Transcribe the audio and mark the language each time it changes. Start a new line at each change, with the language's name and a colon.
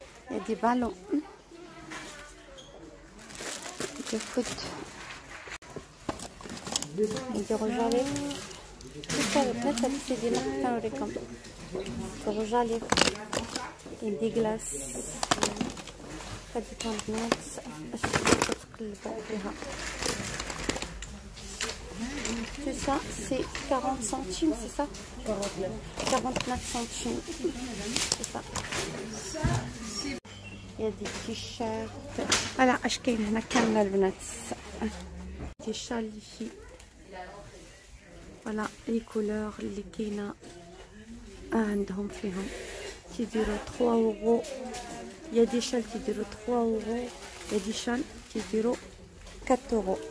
Arabic: يا دي بالون دو فوت نديرو جالي كيف البنات. هاد السيدي اللي كنوريكم نديرو جالي كاين دي كلاص. كتبقاو البنات اش كتقلبو فيها.
French: Tout ça, c'est 40 centimes, c'est ça 49 centimes, c'est ça. Il y a des t-shirts.
Arabic: Voilà, اش كاين هنا كامل البنات. دي شال ici.
French: Voilà les couleurs
Arabic: اللي كاينه عندهم فيهم تيديروا 3 اورو. يا دي شال تيديروا 3 اورو، يا دي شال تيديروا 4 اورو.